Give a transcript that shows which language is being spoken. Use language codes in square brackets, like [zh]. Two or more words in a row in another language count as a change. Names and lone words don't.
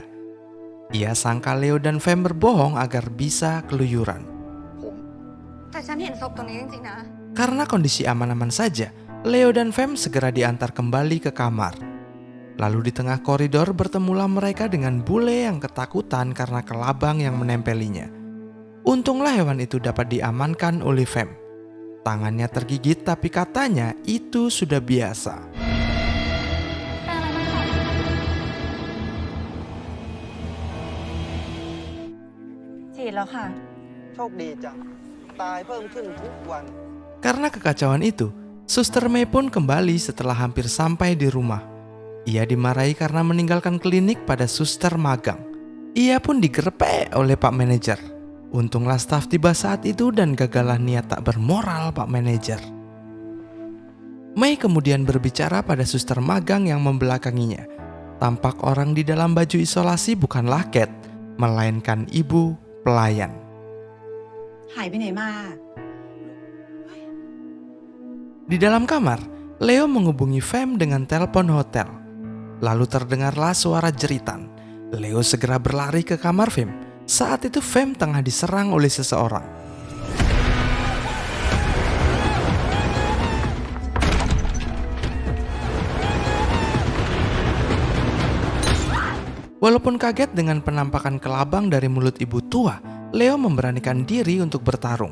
[id] Ia sangka Leo dan Fame berbohong agar bisa keluyuran. [th] แต่ฉันเห็นศพตรงนี้จริงๆนะ [id] Karena kondisi aman-aman saja, Leo dan Fame segera diantar kembali ke kamar. Lalu di tengah koridor bertemulah mereka dengan bule yang ketakutan karena kelabang yang menempelinya. Untunglah hewan itu dapat diamankan oleh Fem. Tangannya tergigit tapi katanya itu sudah biasa. [th] ฉีดแล้วค่ะ โชคดีจัง ตายเพิ่มขึ้นทุกวัน [id] Karena kekacauan itu, Suster Mei pun kembali setelah hampir sampai di rumah. Ia dimarahi karena meninggalkan klinik pada suster magang. Ia pun digerepek oleh Pak Manajer. Untunglah staf tiba saat itu dan gagallah niat tak bermoral Pak Manajer. Mei kemudian berbicara pada suster magang yang membelakanginya. Tampak orang di dalam baju isolasi bukanlah Cat, melainkan ibu pelayan. [th] หายไปไหนมา [id] Di dalam kamar, Leo menghubungi Fem dengan telepon hotel. Lalu terdengarlah suara jeritan. Leo segera berlari ke kamar Fem. Saat itu Fem tengah diserang oleh seseorang. Walaupun kaget dengan penampakan kelabang dari mulut ibu tua, Leo memberanikan diri untuk bertarung.